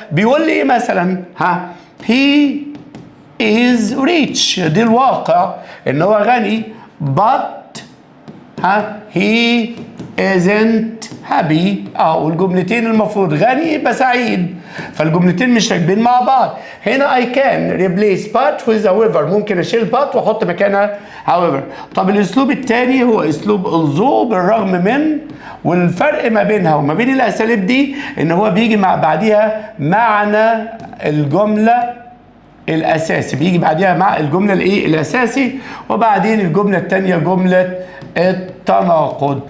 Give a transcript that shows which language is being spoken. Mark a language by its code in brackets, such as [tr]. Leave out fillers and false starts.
[ar] بيقول لي ايه مثلا؟ [en] he is rich، [ar] دي الواقع ان هو غني، [en] but he isn't happy. [ar] والجملتين المفروض غني يبقى سعيد، فالجملتين مش راكبين مع بعض. هنا [en] I can replace but with however، [ar] ممكن اشيل but واحط مكانها however. طب الاسلوب الثاني هو اسلوب although بالرغم من، والفرق ما بينها وما بين الاساليب دي ان هو بيجي مع بعديها معنى الجمله الاساسي، بيجي بعديها مع الجمله الايه الاساسي، وبعدين الجمله الثانيه جمله التناقض.